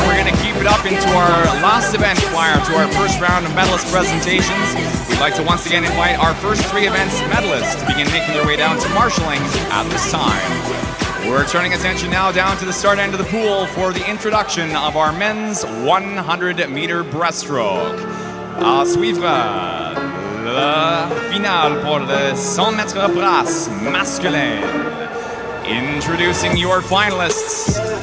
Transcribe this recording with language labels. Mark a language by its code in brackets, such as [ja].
[en] We're going to keep it up into our last event prior to our first round of medalist presentations. We'd like to once again invite our first three events medalists to begin making their way down to marshalling at this time. We're turning attention now down to the start end of the pool for the introduction of our men's 100-meter breaststroke. [fr] À suivre la finale pour le 100 mètres brasse masculin. [en] Introducing your finalists.